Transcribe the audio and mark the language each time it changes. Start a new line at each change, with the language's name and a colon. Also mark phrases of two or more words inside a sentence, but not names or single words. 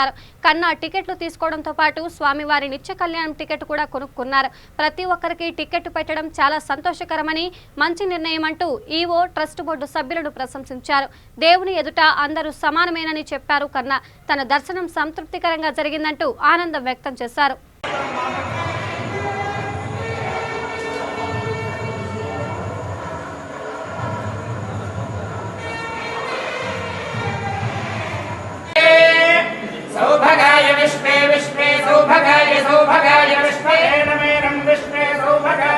Telugu: కన్నా టికెట్లు తీసుకోవడంతో పాటు స్వామివారి నిత్య కళ్యాణం టికెట్ కూడా కొనుక్కున్నారు. ప్రతి ఒక్కరికి టికెట్ పెట్టడం చాలా సంతోషకరమని, మంచి నిర్ణయం అంటూ ఈవో ట్రస్ట్ బోర్డు సభ్యులను ప్రశంసించారు. దేవుని ఎదుట అందరూ సమానమేనని చెప్పారు కన్నా. తన దర్శనం సంతృప్తికరంగా జరిగిందంటూ ఆనందం వ్యక్తం చేశారు.
Sanskrit: सौभगाय विश्वे विश्वे सौभगाय सौभगाय विश्वे एनमेनं विश्वे सौभगाय